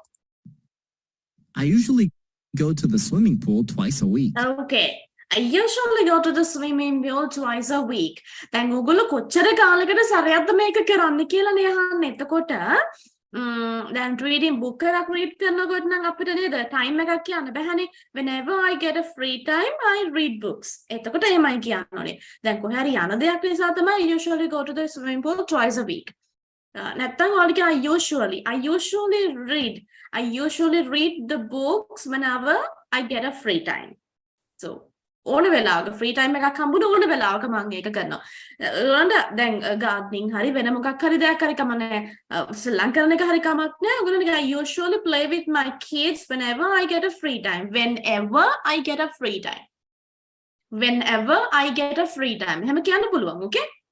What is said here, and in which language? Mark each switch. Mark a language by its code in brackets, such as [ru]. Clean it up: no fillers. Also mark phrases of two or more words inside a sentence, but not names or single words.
[en] I usually go to the swimming pool twice a week. Okay. I usually go to the swimming pool twice a week. [si] දැන් ඔයගොල්ලෝ කොච්චර කාලයකට සැරයක්ද මේක කරන්න කියලා නේ අහන්නේ. එතකොට දැන් [en] reading book [si] එකක් read කරනකොට නම් අපිට නේද time එකක් කියන්න බැහැනේ. [en] Whenever I get a free time, I read books. [si] එතකොට එහෙමයි කියන්න ඕනේ. දැන් කොහේ හරි යන දෙයක් නිසා තමයි [en] I usually go to the swimming pool twice a week. [si] නැත්තම් ඔයාලට කියන [en] I usually read the books whenever I get a free time. [si] So ඕන වෙලාවක [en] free time [si] එකක් හම්බුන ඕන වෙලාවක මම ඒක කරනවා. ඔයාලන්ට දැන් gardening හරි වෙන මොකක් හරි දෙයක් හරි කමක් නැහැ. ශ්‍රී ලංකන් එක හරි කමක් නැහැ. ඔයගොල්ලෝ [en] I usually play with my kids whenever I get a free time. Whenever I get a free time. Whenever I get a free time. [si] එහෙම කියන්න පුළුවන්. [en] Okay?